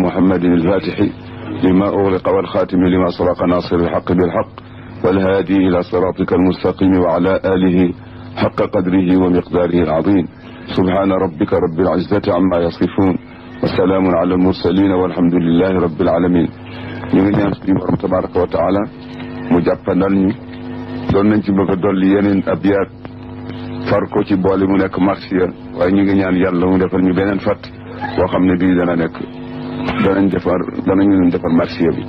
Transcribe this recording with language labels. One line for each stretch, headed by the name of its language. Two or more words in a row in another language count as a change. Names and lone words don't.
Arabic: محمد الفاتح لما أغلق والخاتم لما سبق ناصر الحق بالحق والهادي إلى صراطك المستقيم وعلى آله حق قدره ومقداره العظيم سبحان ربك رب العزة عما يصفون وسلام على المرسلين والحمد لله رب العالمين.
Wolof: ñu ngi ñaan suñu borom
Arabic: تبارك وتعالى
Wolof: mu jàppandal ñu doon nañ ci bëgg a dolli yeneen abyaat far ko ci boole mu nekk marsiya waaye ñu ngi ñaan yàlla mu defal ñu beneen fat boo xam ne bii dana nekk danañu leen defar marsiya bi.